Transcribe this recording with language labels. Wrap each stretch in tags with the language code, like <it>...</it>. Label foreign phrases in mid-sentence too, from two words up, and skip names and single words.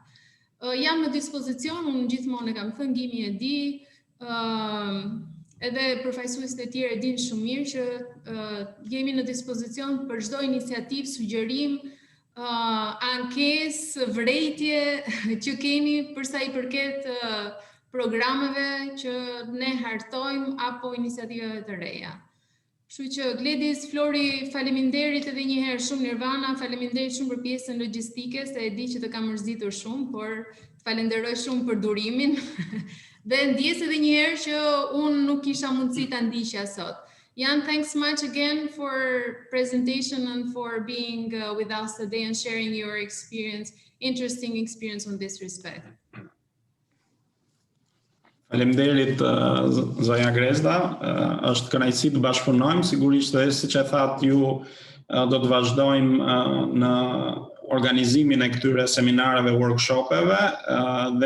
<sq>Jam në dispozicion, unë gjithmonë e kam thënë, Gimi e di, edhe përfaqësuesit e tjerë e dinë shumë mirë që jemi në dispozicion për çdo iniciativë, sugjerim, ankesë, vërejtje që kemi përsa I përket programeve që ne hartojmë apo iniciativave të reja. Kështu që Gledis, Flori, faleminderit edhe një herë shumë Nirvana, faleminderit shumë për pjesën logjistike, se e di që të kam mërzitur shumë, por falenderoj shumë për durimin. Dhe ndjes edhe një herë që unë nuk kisha mundësi ta ndiqja sot.</sq> <en>Jan, thanks much again for presentation and for being with us today and sharing your experience interesting experience on this respect.</en> <sq>Faleminderit zonja Grezda, është kënaqësi të bashkëpunojmë, sigurisht edhe siç e thatë ju do të vazhdojmë në organizimin e këtyre seminareve, workshopeve dhe</sq>